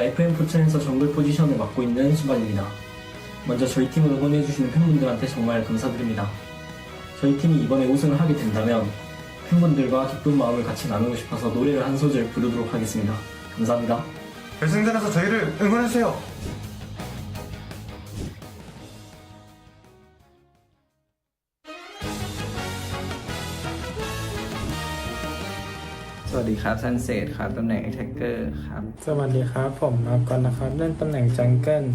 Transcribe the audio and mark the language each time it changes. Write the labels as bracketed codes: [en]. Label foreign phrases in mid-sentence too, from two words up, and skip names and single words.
[ko] FM 포천에서 정글 포지션을 맡고 있는 수반입니다. 먼저 저희 팀을 응원해주시는 팬분들한테 정말 감사드립니다. 저희 팀이 이번에 우승을 하게 된다면 팬분들과 기쁜 마음을 같이 나누고 싶어서 노래를 한 소절 부르도록 하겠습니다. 감사합니다. 결승전에서 저희를 응원해주세요. [th] สวัสดีครับซันเซตครับตำแหน่ง Attacker ครับ สวัสดีครับผมมาก่อนนะครับเล่นตำแหน่งจังเกิล